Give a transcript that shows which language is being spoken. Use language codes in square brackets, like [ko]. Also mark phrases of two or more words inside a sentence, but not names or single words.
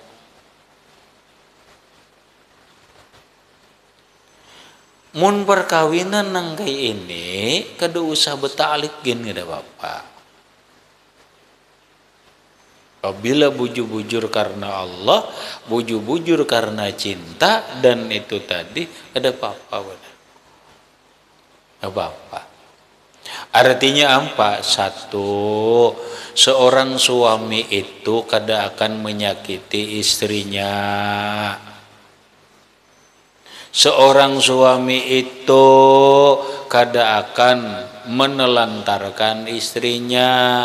[bjn] Mun perkawinan nang kayak ini kada usah betalik gin kada bapak. Apabila bujur-bujur karena Allah, bujur-bujur karena cinta, [id] dan itu tadi ada apa-apa. Apa-apa. Artinya apa? Satu, seorang suami itu kada akan menyakiti istrinya. Seorang suami itu kada akan menelantarkan istrinya.